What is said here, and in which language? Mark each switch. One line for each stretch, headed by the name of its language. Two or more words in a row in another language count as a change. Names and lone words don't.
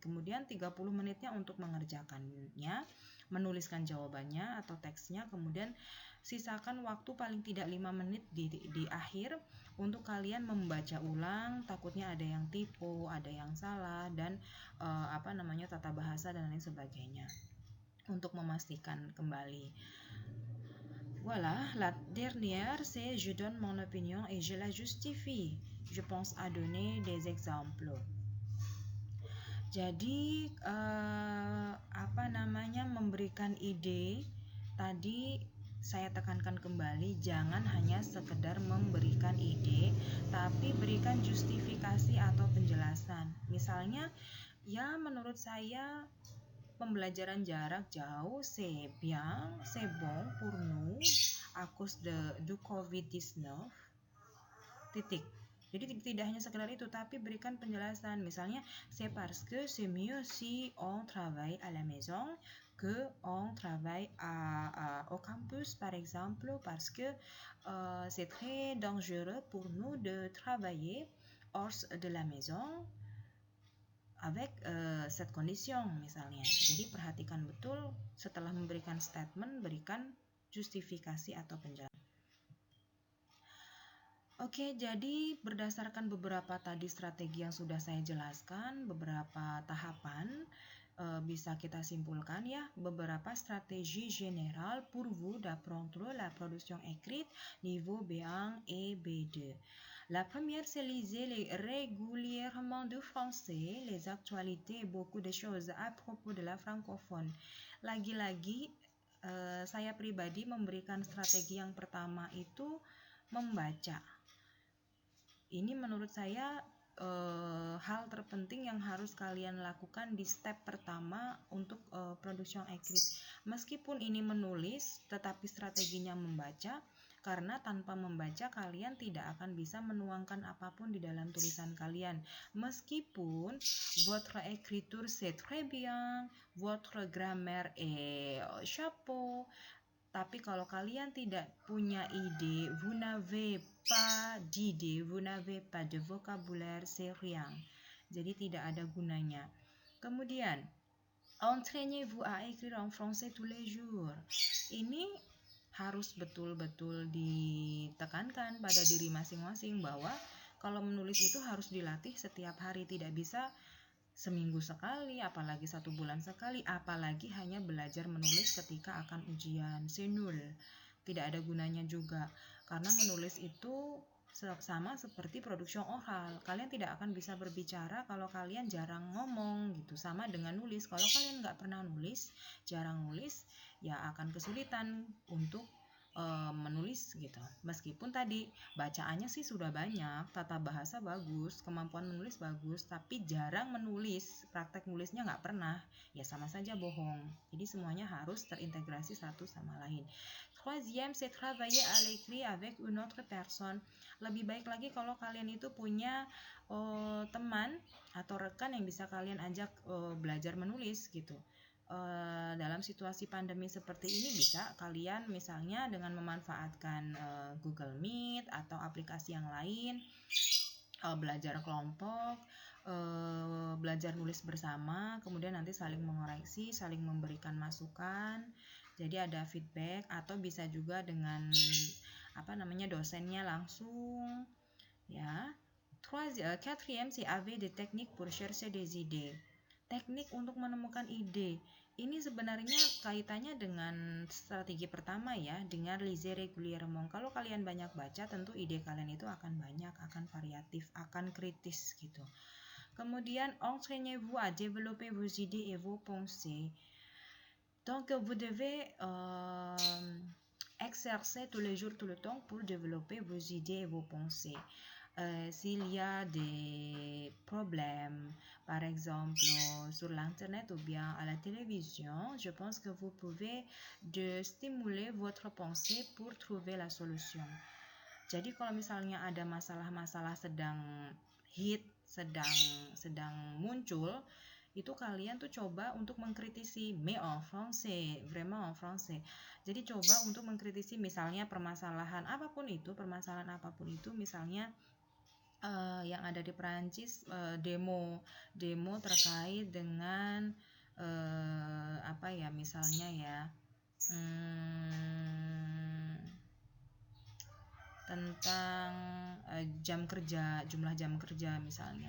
Indonesian: Kemudian 30 menitnya untuk mengerjakannya, menuliskan jawabannya atau teksnya. Kemudian sisakan waktu paling tidak 5 menit di akhir untuk kalian membaca ulang, takutnya ada yang typo, ada yang salah, dan tata bahasa dan lain sebagainya untuk memastikan kembali.
French: Voilà, la dernière, c'est je donne mon opinion et je la justifie. Je pense à donner des exemples.
Indonesian: Jadi memberikan ide tadi saya tekankan kembali, jangan hanya sekedar memberikan ide, tapi berikan justifikasi atau penjelasan. Misalnya, ya menurut saya pembelajaran jarak jauh
French: c'est bien, c'est bon pour nous à cause du COVID-19.
Indonesian: Titik. Jadi tidak hanya sekedar itu, tapi berikan penjelasan. Misalnya,
French: c'est parce que c'est mieux si on travaille à la maison que on travaille au campus, par exemple, parce que c'est très dangereux pour nous de travailler hors de la maison avec cette condition misalnya.
Indonesian: Jadi perhatikan betul setelah memberikan statement, berikan justifikasi atau penjelasan. Oke, jadi berdasarkan beberapa tadi strategi yang sudah saya jelaskan, beberapa tahapan bisa kita simpulkan ya, beberapa strategi
French: générale pour vous d'apprendre la production écrite niveau B1 et B2. La première, c'est liser régulièrement du français, les actualités et beaucoup de choses à propos de la francophone.
Indonesian: Lagi-lagi, saya pribadi memberikan strategi yang pertama itu membaca. Ini menurut saya hal terpenting yang harus kalian lakukan di step pertama untuk
French: production écrite.
Indonesian: Meskipun ini menulis, tetapi strateginya membaca. Karena tanpa membaca kalian tidak akan bisa menuangkan apapun di dalam tulisan kalian.
French: Meskipun votre écriture c'est très bien, votre grammaire est chapeau,
Indonesian: tapi kalau kalian tidak punya ide,
French: vous n'avez pas d'idée, vous n'avez pas de vocabulaire, c'est rien.
Indonesian: Jadi tidak ada gunanya. Kemudian,
French: entraînez-vous à écrire en français tous les jours.
Indonesian: Ini harus betul-betul ditekankan pada diri masing-masing bahwa kalau menulis itu harus dilatih setiap hari, tidak bisa seminggu sekali, apalagi 1 bulan sekali, apalagi hanya belajar menulis ketika akan ujian.
French: C'est nul.
Indonesian: Tidak ada gunanya juga, karena menulis itu sama seperti
French: production oral.
Indonesian: Kalian tidak akan bisa berbicara kalau kalian jarang ngomong gitu. Sama dengan nulis, kalau kalian nggak pernah nulis, jarang nulis, ya akan kesulitan untuk menulis gitu. Meskipun tadi bacaannya sih sudah banyak, tata bahasa bagus, kemampuan menulis bagus, tapi jarang menulis, praktek nulisnya nggak pernah, ya sama saja bohong. Jadi semuanya harus terintegrasi satu sama lain.
French: Troisième, c'est travailler à l'écrit avec une autre personne.
Indonesian: Lebih baik lagi kalau kalian itu punya teman atau rekan yang bisa kalian ajak belajar menulis gitu. Dalam situasi pandemi seperti ini bisa kalian misalnya dengan memanfaatkan Google Meet atau aplikasi yang lain, belajar kelompok, belajar nulis bersama, kemudian nanti saling mengoreksi, saling memberikan masukan, jadi ada feedback, atau bisa juga dengan dosennya langsung, ya.
French: Quatrième, c'est avec des techniques pour chercher des idées.
Indonesian: Teknik untuk menemukan ide. Ini sebenarnya kaitannya dengan strategi pertama ya, dengan
French: lisez régulièrement.
Indonesian: Kalau kalian banyak baca, tentu ide kalian itu akan banyak, akan variatif, akan kritis gitu. Kemudian,
French: entraînez-vous à développer vos idées et vos pensées. Donc, vous devez exercer tous les jours, tout le temps pour développer vos idées et vos pensées. S'il y a des problèmes, par exemple sur l'internet ou bien à la télévision, je pense que vous pouvez stimuler votre pensée pour trouver la solution.
Indonesian: Jadi kalau misalnya ada masalah-masalah sedang hit, sedang muncul, itu kalian tuh coba untuk mengkritisi,
French: mais en français, vraiment en français.
Indonesian: Jadi coba untuk mengkritisi misalnya permasalahan apapun itu, misalnya yang ada di Perancis, demo terkait dengan misalnya ya, tentang jumlah jam kerja misalnya.